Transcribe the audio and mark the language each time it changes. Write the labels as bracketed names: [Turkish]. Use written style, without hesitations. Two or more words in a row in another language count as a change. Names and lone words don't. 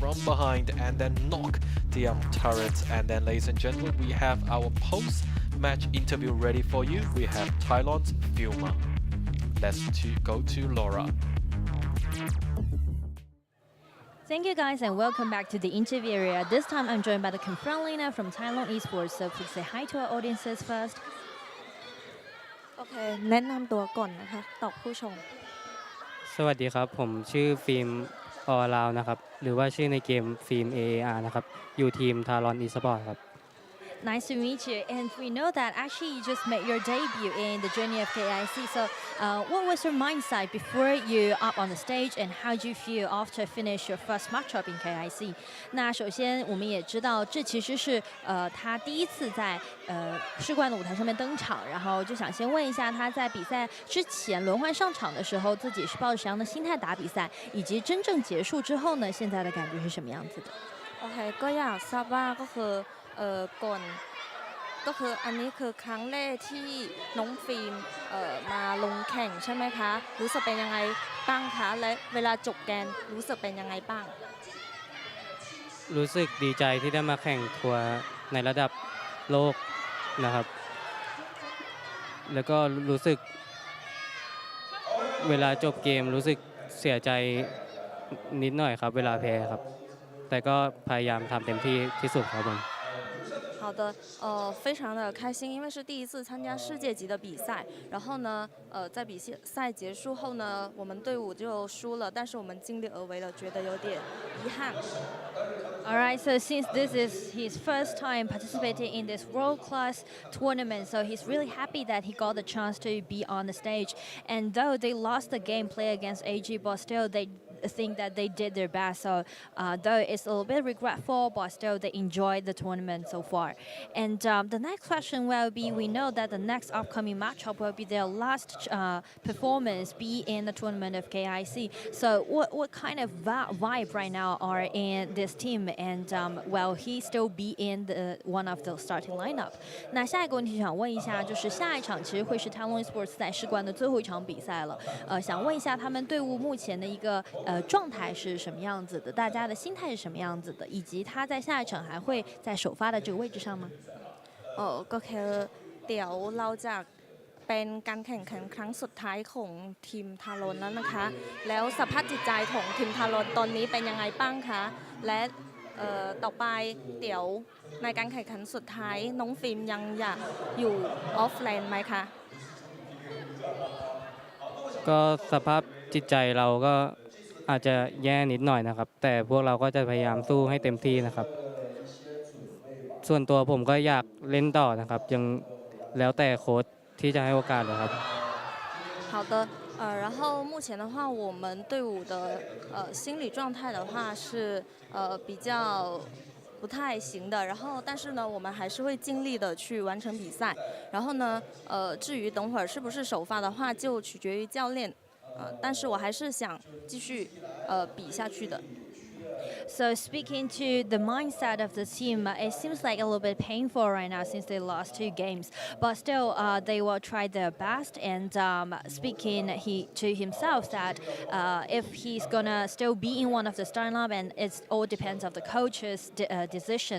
[English] From behind, and then knock the turret. And then, ladies and gentlemen, we have our post-match interview ready for you. We have Thailand's Filmer. Let's go to Laura. Thank you guys and welcome back to the interview area. This time I'm joined by the confront lineup from Talon Esports, so please say hi to our audiences first. [Thai] โอเคแนะนำตัวก่อนนะคะตอบผู้ชม สวัสดีครับผมชื่อฟิล์มออลาวนะครับหรือว่าชื่อในเกมฟิล์ม AAR นะครับอยู่ทีม Talon Esports ครับ [English] Nice to meet you, and we know that actually you just made your debut in the journey of KIC. So, what was your mindset before you up on the stage, and how do you feel after finish your first matchup in KIC? [Chinese] 那首先我们也知道，这其实是他第一次在世冠的舞台上面登场，然后就想先问一下他在比赛之前轮换上场的时候，自己是抱着什么样的心态打比赛，以及真正结束之后呢，现在的感觉是什么样子的？ [Thai] โอเคก็อยากทราบว่าก็คือก่อนก็คืออันนี้คือครั้งแรกที่น้องฟิล์มมาลงแข่งใช่ไหมคะรู้สึกเป็นยังไงบ้างคะและเวลาจบแกนรู้สึกเป็นยังไงบ้าง รู้สึกดีใจที่ได้มาแข่งทัวร์ในระดับโลกนะครับแล้วก็รู้สึกเวลาจบเกมรู้สึกเสียใจนิดหน่อยครับเวลาแพ้ครับแต่ก็พยายามทำเต็มที่สุดครับผม [Chinese] 好的，非常的开心，因为是第一次参加世界级的比赛。然后呢，在比赛结束后呢，我们队伍就输了，但是我们尽力而为了，觉得有点遗憾。 [English] Alright, so since this is his first time participating in this world-class tournament, so he's really happy that he got the chance to be on the stage. And though they lost the game play against AG, but still they think that they did their best. So though it's a little bit regretful, but still they enjoyed the tournament so far. And the next question will be, we know that the next upcoming matchup will be their last performance be in the tournament of KIC. So what kind of vibe right now are in this team? And will he still be in the one of the starting lineup? [Chinese] 那下一个问题想问一下，就是下一场其实会是 Talon Esports 在世冠的最后一场比赛了。想问一下他们队伍目前的一个状态是什么样子的？大家的心态是什么样子的？以及他在下一场还会在首发的这个位置上吗？ [Thai] ก็คือเดี๋ยวเราจะเป็นการแข่งขันครั้งสุดท้ายของทีมทารอนแล้วนะคะแล้วสภาพจิตใจของทีมทารอนตอนนี้เป็นยังไงบ้างคะและต่อไปเดี๋ยวในการแข่งขันสุดท้ายน้องฟิล์มยังอยากอยู่ออฟไลน์ไหมคะ ก็สภาพจิตใจเราก็อาจจะแย่นิดหน่อยนะครับแต่พวกเราก็จะพยายามสู้ให้เต็มที่นะครับส่วนตัวผมก็อยากเล่นต่อนะครับยังแล้วแต่โค้ชที่จะให้โอกาสเลยครับ [Chinese] 好的，然后目前的话，我们队伍的心理状态的话是比较不太行的，然后但是呢，我们还是会尽力的去完成比赛。然后呢，至于等会儿是不是首发的话，就取决于教练。但是我还是想继续比下去的。 [English] So speaking to the mindset of the team, it seems like a little bit painful right now since they lost 2 games. But still, they will try their best. And speaking to himself that if he's gonna still be in one of the starting lineup, and it all depends on the coach's decision.